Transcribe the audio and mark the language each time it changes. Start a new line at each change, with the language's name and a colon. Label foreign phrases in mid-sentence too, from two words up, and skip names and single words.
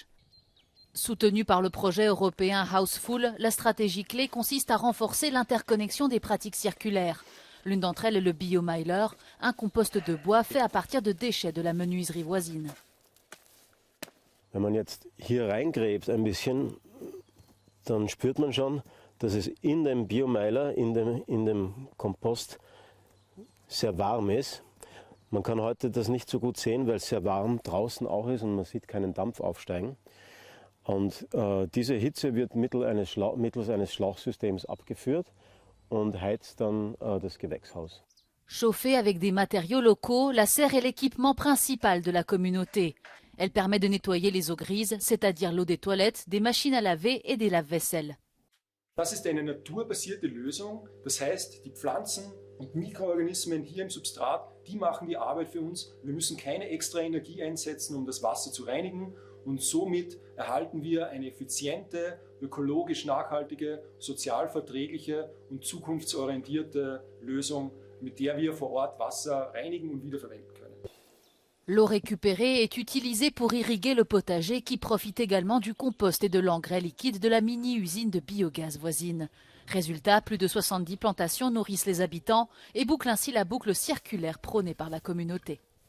French: Soutenue par le projet européen Houseful, la stratégie clé consiste à renforcer l'interconnexion des pratiques circulaires. L'une d'entre elles est le Biomiler, un compost de bois fait à partir de déchets de la menuiserie voisine.
German: Wenn man jetzt hier reingräbt ein bisschen, dann spürt man schon, dass es in dem Biomiler, in dem Kompost sehr warm ist. Man kann heute das nicht so gut sehen, weil es sehr warm draußen auch ist und man sieht keinen Dampf aufsteigen. Und diese Hitze wird mittels eines Schlauchsystems abgeführt und heizt dann das Gewächshaus.
French: Chauffée avec des matériaux locaux, la serre est l'équipement principal de la communauté. Elle permet de nettoyer les eaux grises, c'est-à-dire l'eau des toilettes, des machines à laver et des lave-vaisselle.
German: Das ist eine naturbasierte Lösung, das heißt, die Pflanzen und Mikroorganismen hier im Substrat, die machen die Arbeit für uns. Wir müssen keine extra Energie einsetzen, um das Wasser zu reinigen. Und somit erhalten wir eine effiziente, ökologisch nachhaltige, sozial verträgliche und zukunftsorientierte Lösung, mit der wir vor Ort Wasser reinigen und wiederverwenden können.
French: L'eau récupérée est utilisée pour irriguer le potager qui profite également du compost et de l'engrais liquide de la mini-usine de biogaz voisine. Résultat, plus de 70 plantations nourrissent les habitants et bouclent ainsi la boucle circulaire prônée par la communauté.